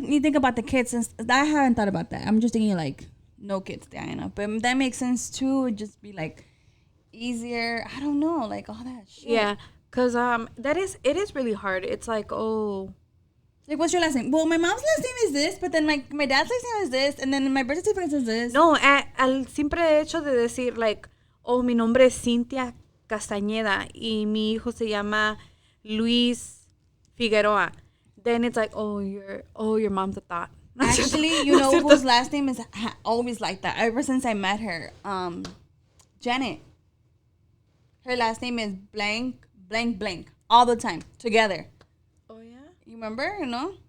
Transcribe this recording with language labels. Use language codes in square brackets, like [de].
[en] then you think about the kids. Since I haven't thought about that. I'm just thinking like no kids, Diana. But that makes sense too. It'd just be like easier. I don't know, like all that shit. Yeah, cause it is really hard. It's like, oh, Like, what's your last name? Well, my mom's last name is this, but then my dad's last name is this, and then my birth certificate is this. [es] no, al simple hecho de decir like, oh, mi nombre es Cyntia Castañeda y mi hijo se llama Luis Figueroa. [en] Then it's like, oh, your mom's a thought. Actually, you know whose last name is always like that. Ever since I met her, Janet. Her last name is blank, blank, blank, all the time together. Oh yeah. You remember? You know?